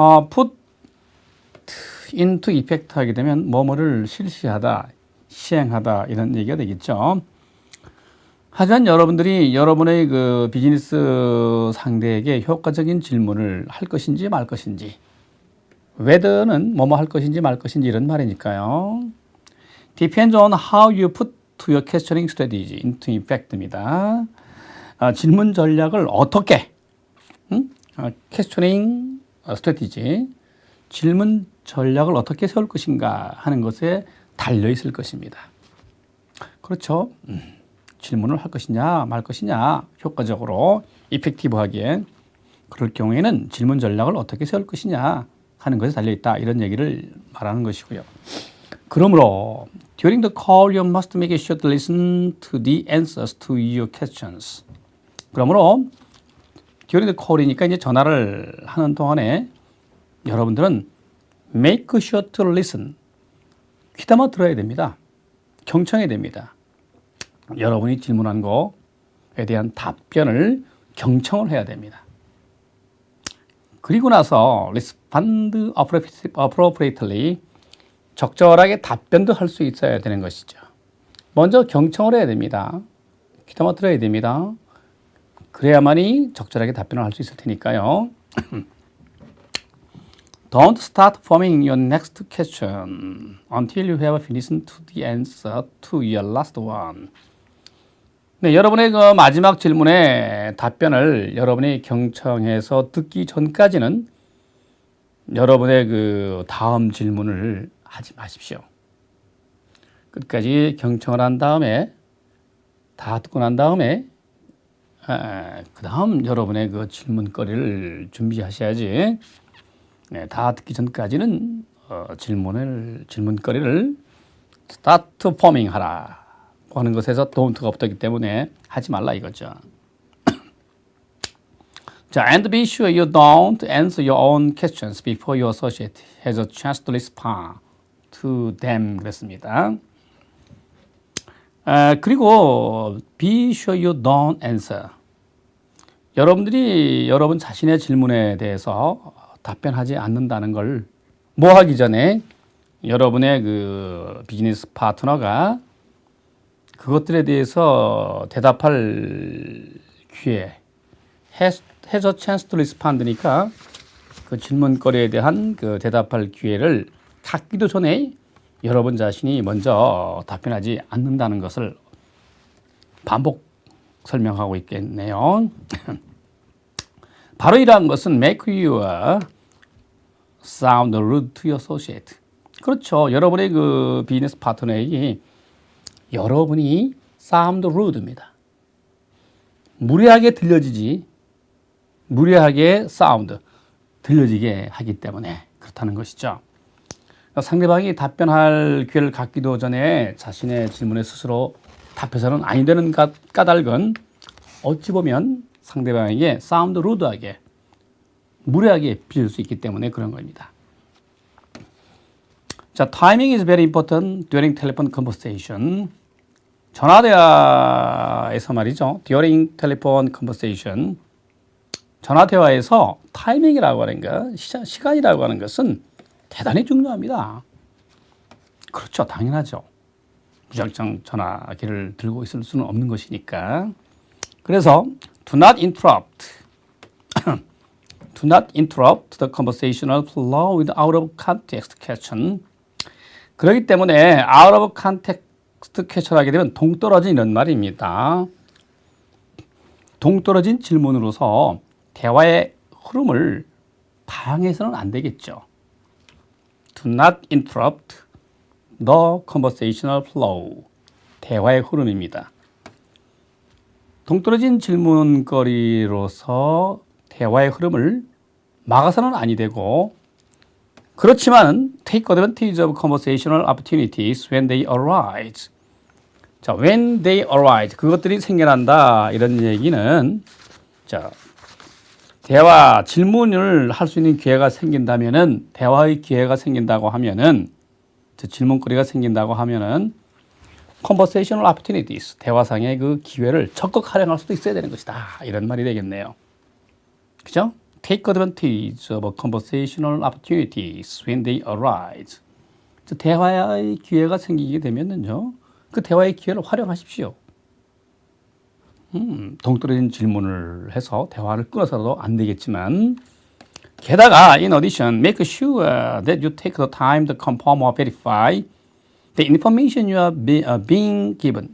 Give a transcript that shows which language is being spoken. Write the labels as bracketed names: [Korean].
[English] put into effect [Korean] 하게 되면 뭐뭐를 실시하다, 시행하다 이런 얘기가 되겠죠. 하지만 여러분들이 여러분의 그 비즈니스 상대에게 효과적인 질문을 할 것인지 말 것인지, whether는 뭐뭐 할 것인지 말 것인지 이런 말이니까요. [English] Depends on how you put your questioning strategy into effect [Korean] 입니다. 질문 전략을 어떻게, [English] questioning strategy, [Korean] 질문 전략을 어떻게 세울 것인가 하는 것에 달려 있을 것입니다. 그렇죠. 질문을 할 것이냐 말 것이냐 효과적으로 이펙티브하게 그럴 경우에는 질문 전략을 어떻게 세울 것이냐 하는 것에 달려있다 이런 얘기를 말하는 것이고요. 그러므로 [English] during the call you must make sure to listen to the answers to your questions. [Korean] 그러므로 [English] during the call [Korean] 이니까 이제 전화를 하는 동안에 여러분들은 [English] make sure to listen, [Korean] 귀담아 들어야 됩니다. 경청해야 됩니다. 여러분이 질문한 거에 대한 답변을 경청을 해야 됩니다. 그리고 나서 [English] respond appropriately, [Korean] 적절하게 답변도 할 수 있어야 되는 것이죠. 먼저 경청을 해야 됩니다. 귀담아 들어야 됩니다. 그래야만이 적절하게 답변을 할 수 있을 테니까요. [English] Don't start forming your next question until you have listened to the answer to your last one. [Korean] 네, 여러분의 그 마지막 질문에 답변을 여러분이 경청해서 듣기 전까지는 여러분의 그 다음 질문을 하지 마십시오. 끝까지 경청을 한 다음에 다 듣고 난 다음에 그 다음 여러분의 그 질문거리를 준비하셔야지. 네, 다 듣기 전까지는 질문거리를 [English] start forming [Korean] 하라 하는 것에서 don't가 없기 때문에 하지 말라 이거죠. [English] 자, and be sure you don't answer your own questions before your associate has a chance to respond to them [Korean] 그랬습니다. 그리고 [English] be sure you don't answer. [Korean] 여러분들이 여러분 자신의 질문에 대해서 답변하지 않는다는 걸 뭐 하기 전에 여러분의 그 비즈니스 파트너가 그것들에 대해서 대답할 기회, [English] has a chance to respond [Korean] 니까 그 질문거리에 대한 그 대답할 기회를 갖기도 전에 여러분 자신이 먼저 답변하지 않는다는 것을 반복 설명하고 있겠네요. 바로 이러한 것은 [English] make you sound rude to your associate. [Korean] 그렇죠. 여러분의 그 비즈니스 파트너에게 여러분이 [English] sound rude [Korean] 입니다. 무례하게 들려지지, 무례하게 sound, 들려지게 하기 때문에 그렇다는 것이죠. 상대방이 답변할 기회를 갖기도 전에 자신의 질문에 스스로 답해서는 아니 되는 까닭은 어찌 보면 상대방에게 [English] sound rude [Korean] 하게, 무례하게 빌릴 수 있기 때문에 그런 겁니다. [English] 자, timing is very important during telephone conversation. [Korean] 전화대화에서 말이죠. [English] during telephone conversation. [Korean] 전화대화에서 타이밍이라고 하는 것, 시간이라고 하는 것은 대단히 중요합니다. 그렇죠. 당연하죠. 무작정 전화기를 들고 있을 수는 없는 것이니까. 그래서 [English] do not interrupt. Do not interrupt the conversational flow with out of context question. [Korean] 그렇기 때문에 [English] out of context question [Korean] 하게 되면 동떨어진 이런 말입니다. 동떨어진 질문으로서 대화의 흐름을 방해해서는 안 되겠죠. [English] Do not interrupt the conversational flow. [Korean] 대화의 흐름입니다. 동떨어진 질문거리로서 대화의 흐름을 막아서는 아니 되고, 그렇지만 [English] take advantage of conversational opportunities when they arise. [Korean] 자, [English] when they arise. [Korean] 그것들이 생겨난다. 이런 얘기는, 자, 대화, 질문을 할 수 있는 기회가 생긴다면은, 대화의 기회가 생긴다고 하면은, 질문거리가 생긴다고 하면은, [English] conversational opportunities, [Korean] 대화상의 그 기회를 적극 활용할 수도 있어야 되는 것이다. 이런 말이 되겠네요. 그죠? [English] Take advantage of conversational opportunities when they arise. [Korean] 대화의 기회가 생기게 되면은요, 그 대화의 기회를 활용하십시오. 동떨어진 질문을 해서 대화를 끊어서도 안 되겠지만, 게다가 [English] in addition, make sure that you take the time to confirm or verify the information you are being given.